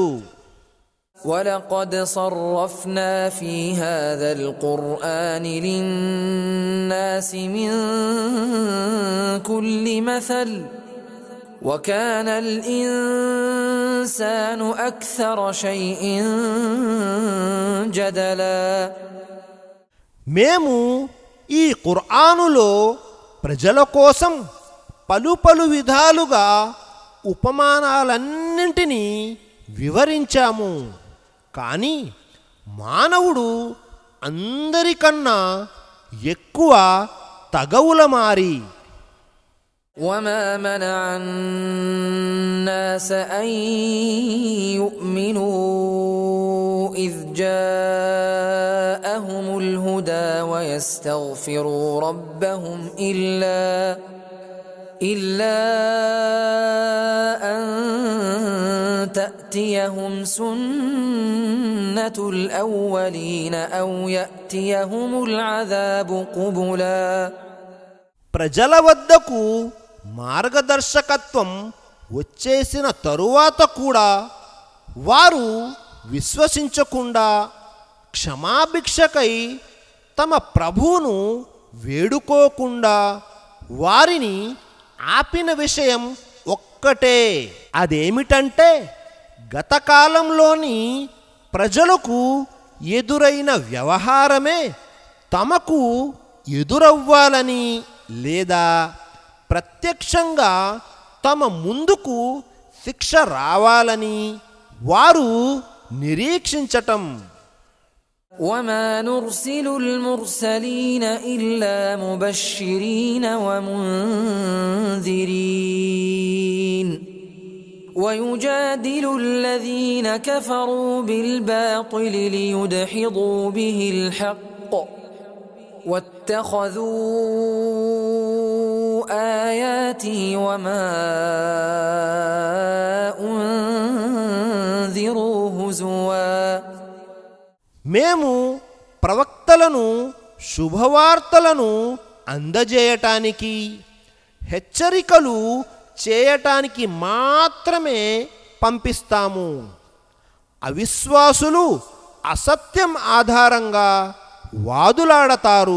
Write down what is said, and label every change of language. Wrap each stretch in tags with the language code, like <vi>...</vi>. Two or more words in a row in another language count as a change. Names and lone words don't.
<ar>وَلَقَدْ صَرَّفْنَا فِي هَذَا الْقُرْآنِ لِلنَّاسِ مِنْ كُلِّ مَثَلٍ وَكَانَ الْإِنسَانُ أَكْثَرَ شَيْءٍ جَدَلًا.</ar> <te>మేము ఈ ఖుర్ఆనులో ప్రజల కోసం పలు విధాలుగా ఉపమానాలన్నింటినీ వివరించాము. కానీ మానవుడు అందరికన్నా ఎక్కువ తగవులమారి.</te> <ar>وَمَا مَنَعَ النَّاسَ أَن يُؤْمِنُوا إِذْ جَاءَهُمُ الْهُدَى وَيَسْتَغْفِرُوا رَبَّهُمْ إِلَّا أَن تأتيهم سنة الأولين أو يأتيهم العذاب قبلا</ar> <te>ప్రజల వద్దకు మార్గదర్శకత్వం వచ్చేసిన తరువాత కూడా వారు విశ్వసించకుండా క్షమాభిక్షకై తమ ప్రభువును వేడుకోకుండా వారిని ఆపిన విషయం ఒక్కటే. అదేమిటంటే గతకాలంలోని ప్రజలకు ఎదురైన వ్యవహారమే తమకు ఎదురవ్వాలని లేదా ప్రత్యక్షంగా తమ ముందుకు శిక్ష రావాలని వారు నిరీక్షించటం.</te> <ar>وما نرسل المرسلين إلا مبشرين ومنذرين ويجادل الذين كفروا بالباطل ليدحضوا به الحق واتخذوا آياتي وما أنذروا هزوا.</ar> <te>మేము ప్రవక్తలను శుభవార్తలను అందజేయటానికి హెచ్చరికలు చేయటానికి మాత్రమే పంపిస్తాము. అవిశ్వాసులు అసత్యం ఆధారంగా వాదులాడతారు.</te>